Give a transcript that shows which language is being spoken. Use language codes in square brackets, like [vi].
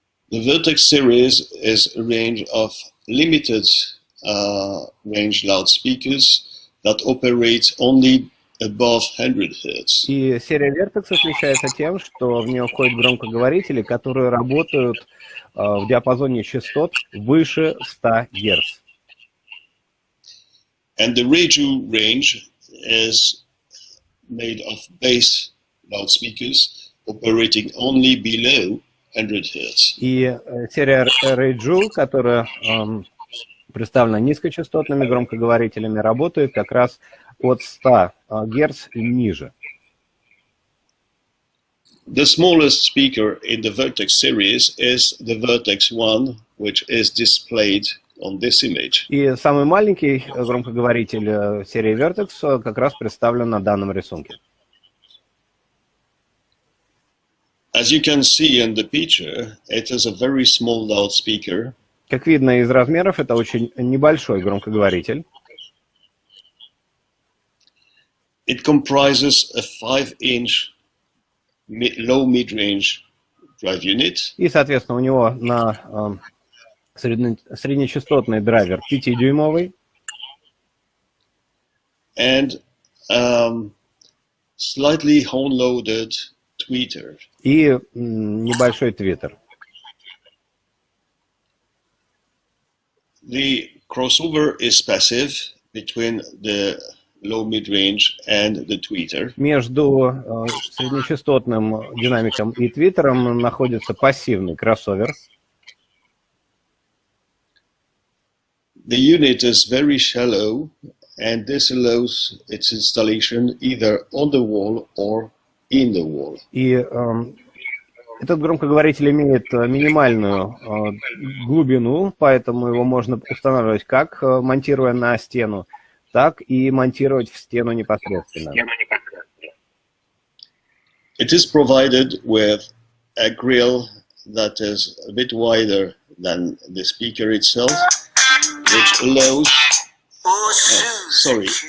[en] The Vertex series is a range of limited range loudspeakers that operate only above 100 Hz. [ru] И серия Vertex отличается тем, что в нее входят громкоговорители, которые работают в диапазоне частот выше 100 Гц. [en] And the Radio range is made of bass loudspeakers operating only below 100 Hz. [ru] И серия Radio, которая представлена низкочастотными громкоговорителями, работает как раз от 100 Гц и ниже. [en] The smallest speaker in the Vertex series is the Vertex 1, which is displayed on this image. [ru] И самый маленький громкоговоритель серии Vertex как раз представлен на данном рисунке. [en] As you can see in the picture, it is a very small loudspeaker. [ru] Как видно из размеров, это очень небольшой громкоговоритель. [en] It comprises a 5-inch low mid-range drive unit. [ru] И, соответственно, у него на среднечастотный драйвер 5-дюймовый. [en] And slightly horn-loaded tweeter. [ru] И небольшой твиттер. [en] The crossover is passive between the low mid-range and the tweeter. [ru] Между среднечастотным динамиком и твиттером находится пассивный кроссовер. [en] The unit is very shallow, and this allows its installation either on the wall or in the wall. [ru] И этот громкоговоритель имеет минимальную глубину, поэтому его можно устанавливать как монтируя на стену, так и монтировать в стену непосредственно. [en] It is provided with a grill that is a bit wider than the speaker itself, which allows... sorry.